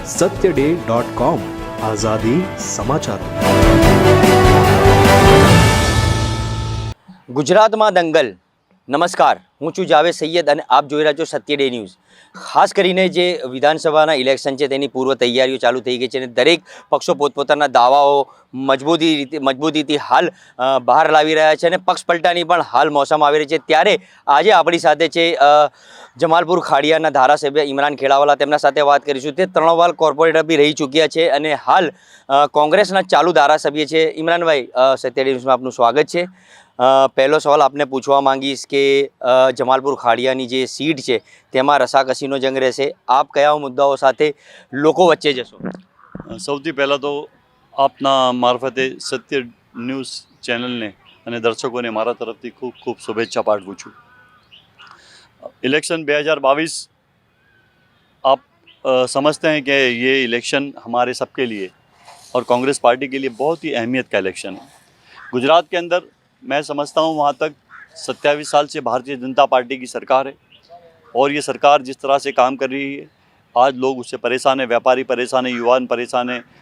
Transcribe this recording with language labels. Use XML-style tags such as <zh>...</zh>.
<hi>सत्यडे.com आजादी समाचार।</hi> <gu>ગુજરાતમાં દંગલ। નમસ્કાર, હું છું જાવેદ સૈયદ અને આપ જોઈ રહ્યા છો સત્ય ડે ન્યૂઝ। ખાસ કરીને જે વિધાનસભાના ઇલેક્શન છે તેની પૂર્વ તૈયારીઓ ચાલુ થઈ ગઈ છે અને દરેક પક્ષો પોતપોતાના દાવાઓ મજબૂતીથી હાલ બહાર લાવી રહ્યા છે અને પક્ષ પલટાની પણ હાલ મોસમ આવી રહી છે। ત્યારે આજે આપણી સાથે છે જમાલપુર ખાડિયાના ધારાસભ્ય ઇમરાન ખેડાવાલા। તેમના સાથે વાત કરીશું। તે 3 વાર કોર્પોરેટર બી રહી ચૂક્યા છે અને હાલ કોંગ્રેસના ચાલુ ધારાસભ્ય છે। ઇમરાનભાઈ, સત્ય ડે ન્યૂઝમાં આપનું સ્વાગત છે। પહેલો સવાલ આપને પૂછવા માંગીશ કે જમાલપુર ખાડિયાની જે સીટ છે તેમાં રસાકસીનો જંગ રહેશે। આપ કયા મુદ્દાઓ સાથે લોકો વચ્ચે જશો? સૌથી પહેલાં તો આપના મારફતે સત્ય ન્યૂઝ ચેનલને અને દર્શકોને મારા તરફથી ખૂબ ખૂબ શુભેચ્છા પાઠવું છું।</gu> <hi>इलेक्शन 2022 आप समझते हैं कि ये इलेक्शन हमारे सबके लिए और कांग्रेस पार्टी के लिए बहुत ही अहमियत का इलेक्शन है। गुजरात के अंदर मैं समझता हूँ वहाँ तक 27 साल से भारतीय जनता पार्टी की सरकार है और ये सरकार जिस तरह से काम कर रही है आज लोग उससे परेशान हैं, व्यापारी परेशान हैं, युवा परेशान हैं।</hi>